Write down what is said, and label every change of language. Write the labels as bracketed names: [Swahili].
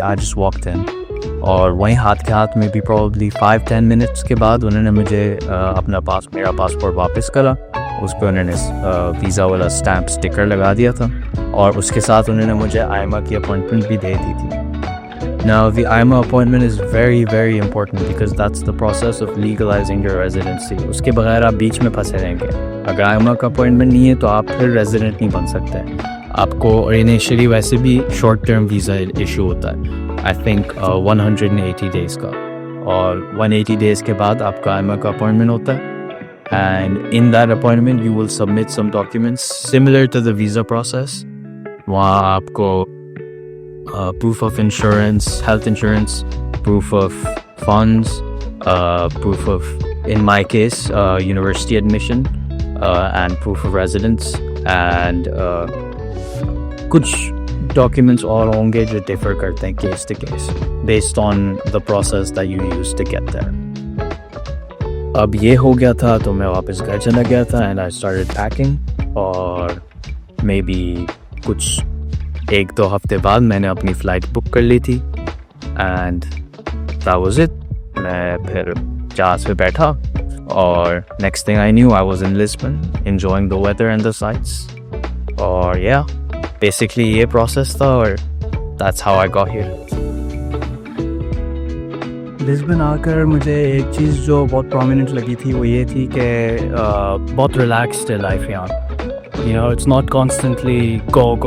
[English] I just walked in, [Urdu] اور وہیں ہاتھ کے ہاتھ میں بھی پرابلی 5-10 minutes کے بعد انہوں نے مجھے میرا پاسپورٹ واپس کرا, اس پہ انہوں نے ویزا والا اسٹیمپ اسٹکر لگا دیا تھا اور اس کے ساتھ انہوں نے مجھے آئمہ کی اپوائنٹمنٹ بھی دے دی تھی. [English] Now the IMA appointment is very very important because that's the process of legalizing your residency. [Urdu] اس کے بغیر آپ بیچ میں پھنسے رہیں گے. اگر IMA کا اپوائنٹمنٹ نہیں ہے تو آپ پھر ریزیڈنٹ نہیں بن سکتے. آپ کو انیشلی ویسے بھی شارٹ ٹرم ویزا ایشو ہوتا ہے [English] I think [Urdu] 180 days کا, اور 180 days کے بعد آپ کا IMA کا اپوائنٹمنٹ ہوتا ہے. [English] And in that appointment you will submit some documents similar to the visa process. [Urdu] وہاں آپ کو [English] proof of insurance, health insurance, proof of funds, proof of, in my case, university admission, and proof of residence, and [Urdu] کچھ documents اور ہوں گے جو differ کرتے ہیں [English] case to case based on the process that you use to get there. [Urdu] اب یہ ہو گیا تھا تو میں واپس گھر چلا گیا تھا [English] and I started packing, [Urdu] اور maybe کچھ 1-2 ہفتے بعد میں نے اپنی فلائٹ بک کر لی تھی [English] and that was it. [Urdu] میں پھر جہاز پہ بیٹھا اور [English] next thing I knew I was in Lisbon enjoying the weather and the sights. اور yeah, basically یہ process تھا اور that's how I got here. [Urdu] لسبن آ کر مجھے ایک چیز جو بہت پرومیننٹ لگی تھی وہ یہ تھی کہ بہت ریلیکسڈ ہے لائف یہاں. [English] You know, it's not constantly go.